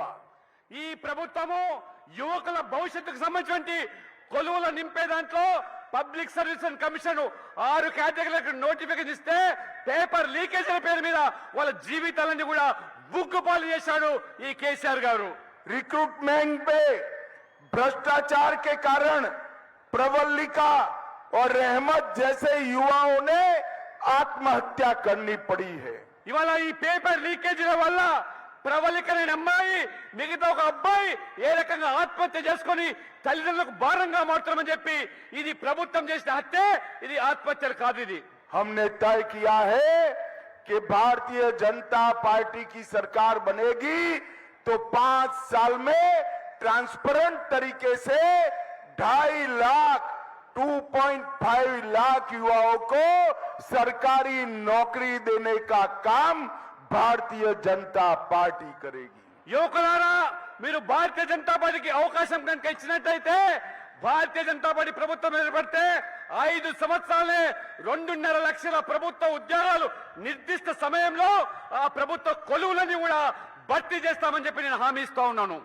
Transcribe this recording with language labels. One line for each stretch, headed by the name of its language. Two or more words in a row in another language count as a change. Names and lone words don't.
Telugu: ఈ ప్రభుత్వము యువకుల భవిష్యత్తుకు సంబంధించిన కొలువుల నింపే దాంట్లో
English: public service commission
Telugu: 6 కేటగిరీలకు నోటిఫికేషన్ ఇస్తే
English: paper leakages
Telugu: పేరు మీద వాళ్ళ జీవితాలన్నీ కూడా బుగ్గుపాలు చేశాడు ఈ కేసీఆర్ గారు.
Hindi: रिक्रूटमेंट पे भ्रष्टाचार के कारण प्रवल्लिका और रहमत जैसे युवाओं ने आत्महत्या करनी पड़ी है।
Telugu: ఇవాళ ఈ
English: paper leakages
Telugu: వల్ల ప్రవళికనే అమ్మాయి, మిగతా ఒక అబ్బాయి ఏ రకంగా ఆత్మహత్య చేసుకొని తల్లిదండ్రులకు భారంగా మారుతామని చెప్పి ఇది ప్రభుత్వం చేసిన హత్య, ఇది ఆత్మహత్యలు కాదు. ఇది
Hindi: हमने तय किया है कि भारतीय जनता पार्टी की सरकार बनेगी तो 5 साल में ट्रांसपेरेंट तरीके से 2.5 लाख 2.5 लाख युवाओं को सरकारी नौकरी देने का काम भारतीय जनता पार्टी करेगी।
Telugu: యువకులారా, మీరు భారతీయ జనతా పార్టీకి అవకాశం కనుక ఇచ్చినట్టయితే, భారతీయ జనతా పార్టీ ప్రభుత్వం ఏర్పడితే 5 సంవత్సరాలే 2.5 లక్షల ప్రభుత్వ ఉద్యోగాలు నిర్దిష్ట సమయంలో ఆ ప్రభుత్వ కొలువులని కూడా భర్తీ చేస్తామని చెప్పి నేను హామీ ఇస్తా ఉన్నాను.